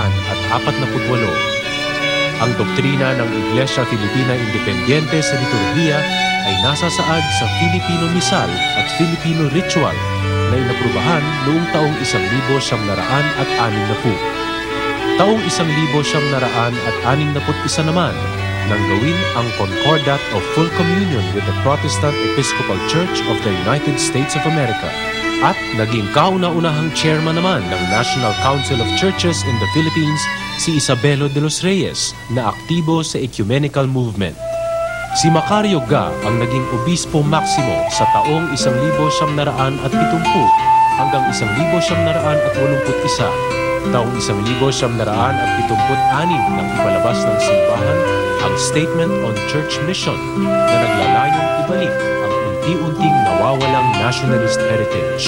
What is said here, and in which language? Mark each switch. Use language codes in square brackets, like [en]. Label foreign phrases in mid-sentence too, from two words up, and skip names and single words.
[tl] Ang doktrina ng Iglesia Filipina Independiente sa liturhiya ay nasasaad sa Filipino Misal at Filipino Ritual na inaprubahan noong taong 1960. Taong 1961 naman nang gawin ang Concordat of Full Communion with the Protestant Episcopal Church of the United States of America at naging kauna-unahang chairman naman ng National Council of Churches in the Philippines si Isabelo de los Reyes na aktibo sa [en] ecumenical movement. [tl] Si Macario Ga ang naging Obispo Maximo sa taong 1970 hanggang 1981, taong 1976 nang ipalabas ng simbahan ang Statement on Church Mission na naglalayong ibalik ang unti-unting nawawalang [en] nationalist heritage.